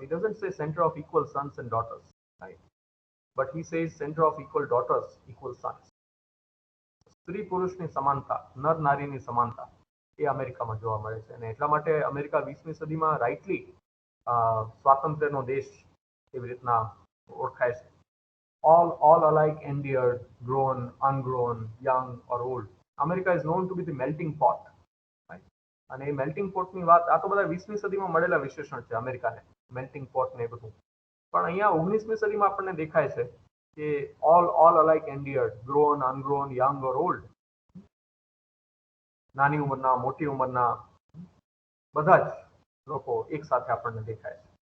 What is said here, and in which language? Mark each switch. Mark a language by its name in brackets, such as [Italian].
[English] He doesn't say center of equal sons and daughters, right? But he says center of equal daughters, equal sons. [Gujarati] સ્ત્રી પુરુષની સમાનતા, નર નારીની સમાનતા એ અમેરિકામાં જોવા મળે છે. અને એટલા માટે અમેરિકા 20મી સદીમાં રાઇટલી સ્વાતંત્ર્યનો દેશ એવી રીતના ઓળખાય છે. [English] all alike endeared, grown, ungrown, young or old. America is known to be the melting pot. Right? [Gujarati] અને એ મેલ્ટિંગ પોટની વાત, આ તો બધા 20મી સદીમાં મળેલા વિશેષણ છે અમેરિકાને, મેલ્ટિંગ પોટ ને એ બધું. પણ અહીંયા 19મી સદીમાં આપણને દેખાય છે કે [English] all alike endeared, grown, ungrown, young or old. [Gujarati] નાની ઉંમરના, મોટી ઉંમરના બધા જ લોકો એક સાથે આપણને દેખાય છે.